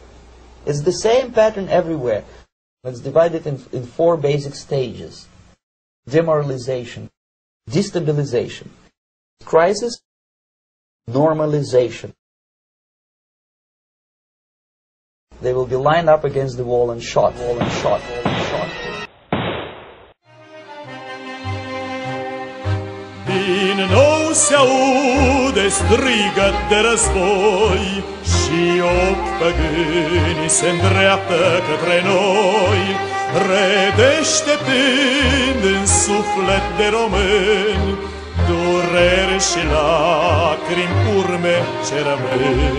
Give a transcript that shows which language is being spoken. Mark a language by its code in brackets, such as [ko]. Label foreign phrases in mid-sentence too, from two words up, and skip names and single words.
[en] It's the same pattern everywhere. It's divided in four basic stages: demoralization, destabilization, crisis, normalization. They will be lined up against the wall and shot, wall and shot, wall and shot. [ro] Din nou se aude strigăt de război și opt păgâni se îndreaptă către noi, redeșteptând în suflet de români dureri și lacrimi, urme ce rămân.